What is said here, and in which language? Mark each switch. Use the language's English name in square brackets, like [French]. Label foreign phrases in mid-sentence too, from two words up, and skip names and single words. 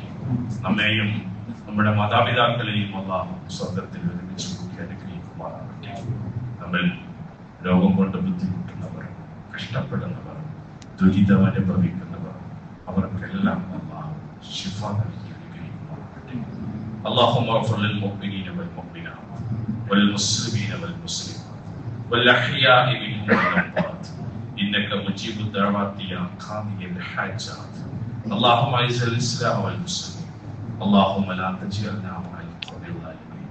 [Malayalam] നമ്മെയും നമ്മുടെ മാതാപിതാക്കളെയും അല്ലാഹു സ്വർഗ്ഗത്തിൽ ഒരുമിച്ച് കൂട്ടി അനുഗ്രഹിക്കുമാറാകട്ടെ. നമ്മൾ രോഗം കൊണ്ട് ബുദ്ധിമുട്ടുന്നവർ, കഷ്ടപ്പെടുന്നവർ, ദുരിതം അനുഭവിക്കുന്നവർ, അവർക്കെല്ലാം അല്ലാഹു ശിഫ നൽകി അനുഗ്രഹിക്കുമാറാകട്ടെ. [Arabic] اللهم اغفر للمؤمنين والمؤمنات والمسلمين والمسلمات والأحياء منهم والأموات إنك مجيب الدعوات يا قاضي الحاجات. اللهم أعز الإسلام والمسلمين. اللهم لا تجعلنا مع القوم الظالمين.